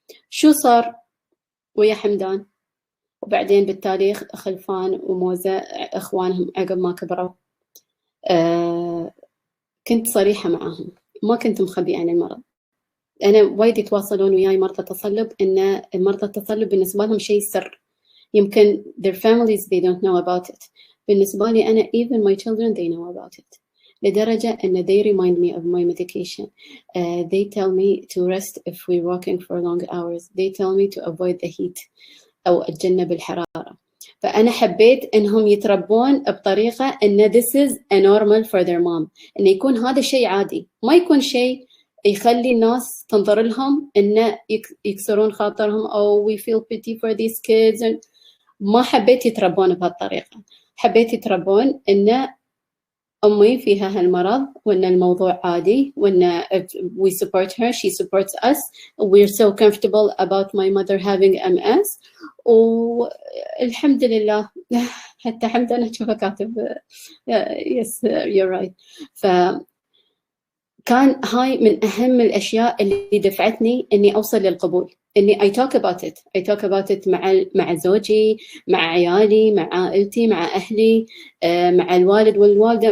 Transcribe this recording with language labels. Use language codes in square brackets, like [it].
[ar] شو صار ويا حمدان؟ وبعدين بالتاريخ خلفان وموزة إخوانهم عقب ما كبروا كنت صريحة معهم، ما كنت مخبية عن المرض. أنا وايد يتواصلون وياي مرضى تصلب إن مرضى التصلب بالنسبة لهم شيء سر، يمكن [en] their families they don't know about it. [ar] بالنسبة لي أنا [en] even my children they know about it. [ar] لدرجة إن [en] they remind me of my medication. They tell me to rest if we're walking for long hours. They tell me to avoid the heat [ar] أو أتجنب الحرارة. فأنا حبيت إنهم يتربون بطريقة إن [en] this is a normal for their mom. [ar] إن يكون هذا شيء عادي، ما يكون شيء يخلي الناس تنظر لهم إن يكسرون خاطرهم أو [en] we feel pity for these kids. [ar] ما حبيت يتربون بهالطريقة، حبيت يتربون إن أمي فيها هالمرض وإن الموضوع عادي وإن [en] we support her, she supports us, we're so comfortable about my mother having MS. [ar] والحمد لله. حتى حمد أنا أشوفه كاتب [en] yes you're right. [ar] فكان هاي من أهم الأشياء اللي دفعتني إني أوصل للقبول، إني [en] I talk about it [ar] مع زوجي، مع عيالي، مع عائلتي، مع أهلي، مع الوالد والوالدة.